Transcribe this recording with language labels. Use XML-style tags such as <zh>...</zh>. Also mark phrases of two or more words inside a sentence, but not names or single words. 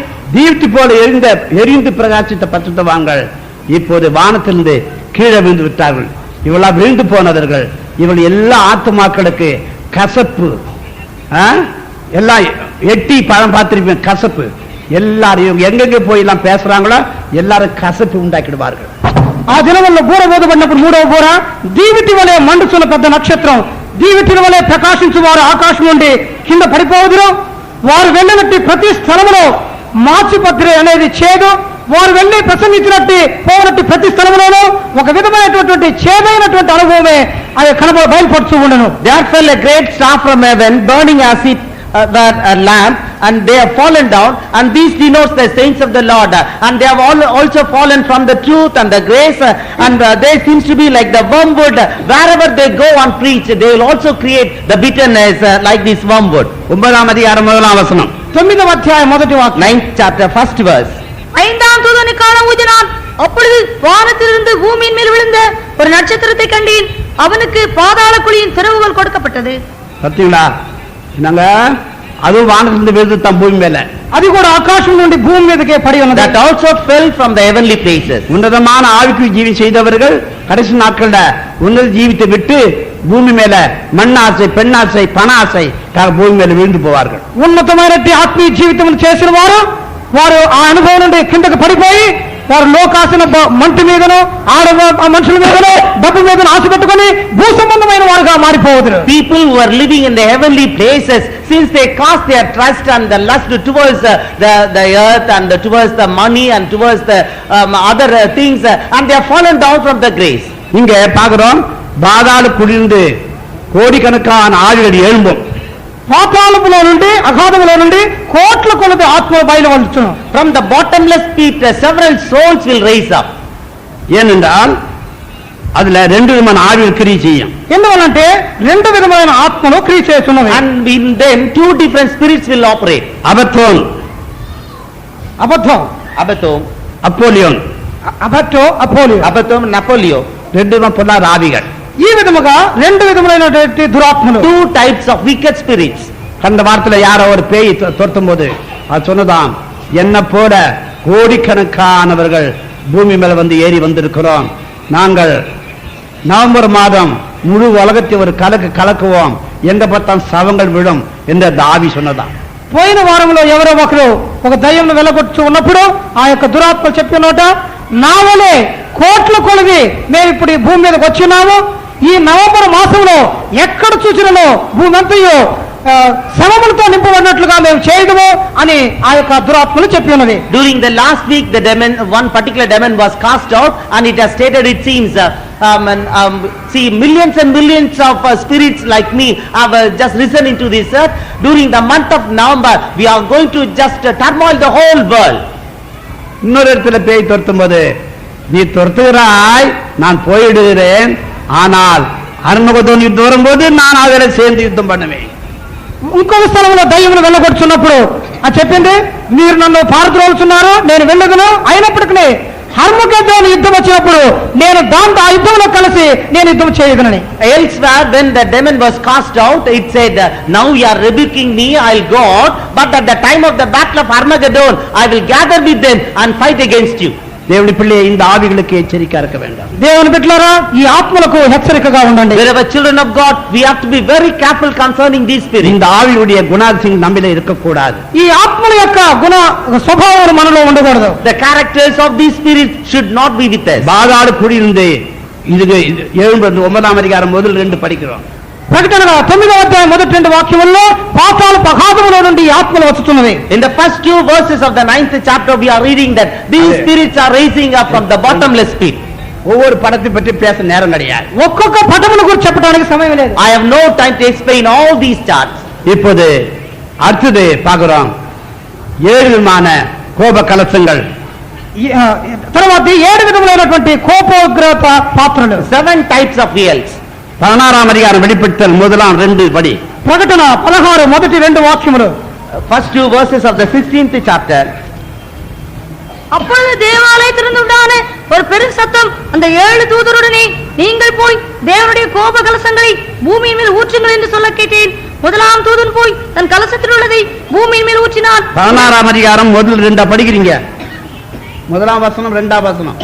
<ta>தீப்தி போல எரிந்து பிரகாசித்த பரிசுத்தவான்கள் இப்போது வானத்திலிருந்து கீழே விழுந்து விட்டார்கள். இவளா விழுந்து போனவர்கள். இவள் எல்லா ஆத்துமாக்களுக்கு கசப்பு, எல்லாம் எட்டி பழம் பார்த்திருப்பேன், கசப்பு. எல்லாரையும் எங்கெங்க போய் எல்லாம் பேசுறாங்களோ எல்லாரும் கசப்பு உண்டாக்கிடுவார்கள்.</ta> <te>ఆ దినవల్ల బూర ఊదబడినప్పుడు 3వ బూర దీవిటి వలె మండుచున్న పెద్ద నక్షత్రం దీవిటి వలె ప్రకాశించు వారు ఆకాశం నుండి కింద పడిపోదురు. వారు వెళ్ళినట్టు ప్రతి స్థలములో మాచిపత్రి అనేది చేదు. వారు వెళ్ళి ప్రసంగించినట్టు పోనట్టు ప్రతి స్థలంలోనూ ఒక విధమైనటువంటి చేదైనటువంటి అనుభవమే అది బయలుపడుతూ ఉండను.</te> <en>There fell a great star from heaven, burning as it a lamp, and they have fallen down, and these denotes the saints of the Lord, and they have all also fallen from the truth and the grace, and they seems to be like the wormwood. Wherever they go and preach, they will also create the bitterness like this wormwood.</en> <ta>9ஆம் அதிகாரம் 1ஆம் வசனம்.</ta> <te>9వ అధ్యాయం మొదటి వాక్యం.</te> <en>9th chapter 1st verse.</en> <ta>ஐந்தாம் தூதனை காண ஊதினான். அப்பொழுது வானத்திலிருந்து பூமியின் மேல் விழுந்த ஒரு நட்சத்திரத்தை கண்டேன். அவனுக்கு பாதாள குழியின் திறவுகள் கொடுக்கப்பட்டது. பாத்தீங்களா? நாங்க அதுவும் வானத்திலிருந்து விழுந்து தான் பூமி மேல.</ta> <te>అది కూడా ఆకాశం నుండి భూమి మీదకే పడి ఉన్నది.</te> <en>That also fell from the heavenly places.</en> <ta>உன்னதமான ஆவிக்குரிய ஜீவி செய்தவர்கள் கடைசி நாட்கள்ல உன்னத ஜீவித்தை விட்டு பூமி மேல மண்ணாசை, பெண்ணாசை, பணாசை பூமி மேல விழுந்து போவார்கள்.</ta> <te>ఉన్నతమైనటువంటి ఆత్మీయ జీవితం చేసిన వారు ఆ అనుభవం నుండి కిందకు పడిపోయి వారు లోకాసిన మంటి మీదనో మనుషుల మీదనో డబ్బు మీదనో ఆశ పెట్టుకుని భూ సంబంధమైన వారుగా మారిపోవద్దు.</te> <en>People who are living in the heavenly places, since they cast their trust and the lust towards the earth and towards the money and towards the other things, and they have fallen down from the grace.</en> <ta>இங்க பாக்குறோம் பாதாள குழிந்து கோடிக்கணக்கான ஆவிகள் எழும்பும்.</ta> <te>పాతాళములో నుండి అగాధములో నుండి కోట్ల కొలది ఆత్మ బయలు వచ్చును.</te> <en>From the bottomless pit several souls will raise up.</en> <ta>ஏனென்றால் அதுல 2 விதமான ஆவிகள் கிரியை செய்யும்.</ta> <te>ఎందువల్లంటే 2 విధమైన ఆత్మలు క్రియ చేస్తున్నవి.</te> <en>And in them 2 different spirits will operate.</en> <ta>அபத்தோன்,</ta> <te>అబద్ధం,</te> <ta>அப்போலியோன்,</ta> <te>అబద్ధం నపోలియో.</te> <ta>2 விதமான பொல்லாத ஆவிகள்.</ta> <te>ఈ విధముగా 2 విధములైనటువంటి దురాత్మలు.</te> <en>2 types of wicked spirits.</en> <ta>கடந்த வாரத்துல யாரோ ஒரு பேய் துரத்தும் போது அது சொன்னதாம், என்ன போல கோடிக்கணக்கானவர்கள் பூமி மேல வந்து ஏறி வந்திருக்கிறோம். நாங்கள் நவம்பர் மாதம் முழு உலகத்தை ஒரு கலக்குவோம், எங்க பார்த்தாலும் சவங்கள் விழும் என்று அந்த ஆவி சொன்னதாம்.</ta> <te>పోయిన వారంలో ఎవరో ఒకరు ఒక దయ్యంను వెలగొచ్చు ఉన్నప్పుడు ఆ యొక్క దురాత్మ చెప్పిన నోట నా వలే కోట్ల కొలది మేము ఇప్పుడు ఈ భూమి మీదకి వచ్చినాము. ఈ నవంబర్ మాసంలో ఎక్కడ చూసినో భూమి అంతయు శవములతో నింపబడినట్లుగా మేము చేయడము అని ఆ యొక్క దురాత్మలు చెప్పి ఉన్నది.</te> <en>During the last week, the demon, one particular demon was cast out, and it has stated, it seems, see, millions and millions of spirits like me have just risen into this earth. During the month of November, we are going to just turmoil the whole world.</en> <ta>இன்னொரு இடத்துல பேய் துரத்தும் போது, நீ துரத்துகிறாய், நான் போயிடுகிறேன், ஆனால் அருணகதோன் யுத்தம் வரும்போது நான் அதில் சேர்ந்து யுத்தம் பண்ணுவேன்.</ta> <te>ఇంకొక స్థలంలో దయ్యమును వెళ్ళగొట్టుచున్నప్పుడు ఆ చెప్పింది, మీరు నన్ను పారద్రోలుచున్నారు, నేను వెళ్ళదును, అయినప్పటికీ హర్మగెద్దోను యుద్ధం వచ్చినప్పుడు నేను దాంతో ఆ యుద్ధంలో కలిసి నేను యుద్ధం చేయగలని.</te> <en>Elsewhere, when the demon was cast out, it said, now you are rebuking me, I'll go out, but at the time of the battle of Armageddon, I will gather with them and fight against you.</en> <ta>தேவனுடைய பிள்ளையை இந்த ஆவிகளுக்கு எச்சரிக்கையா இருக்க வேண்டாம்.</ta> <te>దేవుని బిడ్డలారా ఈ ఆత్మలకు హెచ్చరికగా ఉండండి.</te> <en>Wherever children of God, we have to be very careful concerning these spirits.</en> <ta>இந்த ஆவியுடைய குணாதிசயம் நம்மிலே இருக்கக்கூடாது.</ta> <te>ఈ ఆత్మల యొక్క గుణ స్వభావం మనలో ఉండకూడదు.</te> <en>The characters of these spirits should not be with us.</en> <ta>பாதாள குடியிருந்து இது 9ஆம் அதிகாரம் முதல் 2 படிக்கிறோம்.</ta> <te>ప్రకటన 9వ అధ్యాయం మొదటి 2 వాక్యముల్లో పాతాళ పగాధములో నుండి ఆత్మలు వచ్చుతున్నవి.</te> <en>In the first 2 verses of the 9th chapter, we are reading that these spirits are rising up from the bottomless pit.</en> <ta>ஒவ்வொரு படத்தை பற்றி பேச நேரம் கிடையாது.</ta> <te>ఒక్కొక్క పటమును గురించి చెప్పడానికి సమయం లేదు.</te> <en>I have no time to explain all these charts.</en> <ta>இப்போது அடுத்தது பார்க்கிறோம் 7 விதமான கோப கலசங்கள்.</ta> <te>తర్వాత 7 విధములైనటువంటి కోపోగ్రత పాత్రలు.</te> <en>7 types of wheels.</en> <ta>16ஆம் அதிகாரம் வெளிப்படுத்தல் முதலாம் 2 படி.</ta> <te>ప్రకటన 16 మొదటి 2 వాక్యములు.</te> <en>First 2 verses of the 16th chapter.</en> <ta>அப்பொழுது தேவாலயத்திலிருந்து உண்டான ஒரு பெரும் சத்தம் அந்த 7 தூதருடனே நீங்கள் போய் தேவனுடைய கோப கலசங்களை பூமியின் மேல் ஊற்றுங்கள் என்று சொல்ல கேட்டேன். முதலாம் தூதன் போய் தன் கலசத்தில் உள்ளதை பூமியின் மேல் ஊற்றினான். 16ஆம் அதிகாரம் முதல் 2 படிக்கிறீங்க. முதலாம் வசனம் 2ஆம் வசனம்.</ta>